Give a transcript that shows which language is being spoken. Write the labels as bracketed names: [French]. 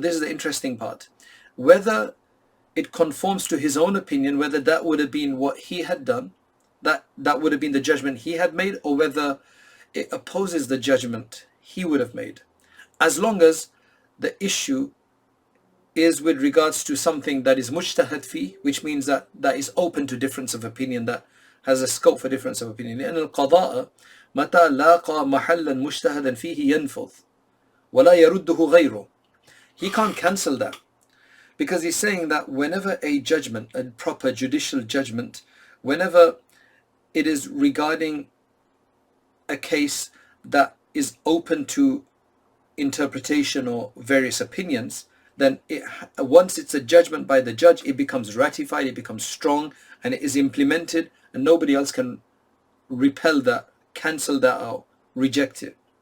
[English] This is the interesting part. Whether it conforms to his own opinion, whether that would have been what he had done, that would have been the judgment he had made, or whether it opposes the judgment he would have made. As long as the issue is with regards to something that is mujtahad fi, which means that is open to difference of opinion, that has a scope for difference of opinion. [Arabic] لأن القضاء متى لاقى محلا مجتهدا فيه ينفذ ولا يرده غيره. [English] He can't cancel that, because he's saying that whenever a judgment, a proper judicial judgment, whenever it is regarding a case that is open to interpretation or various opinions, then once it's a judgment by the judge, it becomes ratified, it becomes strong, and it is implemented, and nobody else can repel that, cancel that out, reject it.